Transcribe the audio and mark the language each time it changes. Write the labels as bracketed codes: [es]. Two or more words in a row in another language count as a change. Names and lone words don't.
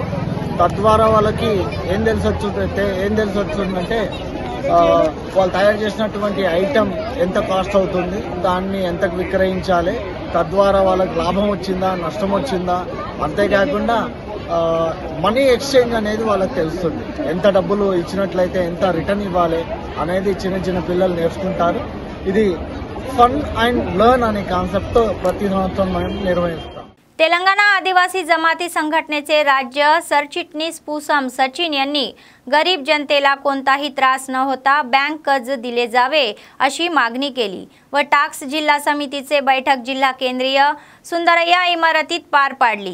[te] తద్వారా వాళ్ళకి ఏం తెలిసి వస్తుందంటే వాళ్ళు తయారు చేసినటువంటి ఐటెం ఎంత కాస్ట్ అవుతుంది, దాన్ని ఎంతకు విక్రయించాలి, తద్వారా వాళ్ళకి లాభం వచ్చిందా, నష్టం వచ్చిందా, అంతేకాకుండా [en] money exchange [te] అనేది వాళ్ళకి తెలుస్తుంది. ఎంత డబ్బులు ఇచ్చినట్లయితే ఎంత రిటర్న్ ఇవ్వాలి అనేది చిన్న చిన్న పిల్లలు నేర్చుకుంటారు. ఇది [en] fun and learn [te] అనే కాన్సెప్ట్తో ప్రతి సంవత్సరం మనం నిర్వహిస్తాం. [mr] तेलंगणा आदिवासी जमाती संघटनेचे राज्य सरचिटणीस पूसम सचिन यांनी गरीब जनतेला कोणताही त्रास न होता बँक कर्ज दिले जावे अशी मागणी केली व टाक्स जिल्हा समितीचे बैठक जिल्हा केंद्रीय सुंदरय्या इमारतीत पार पाडली.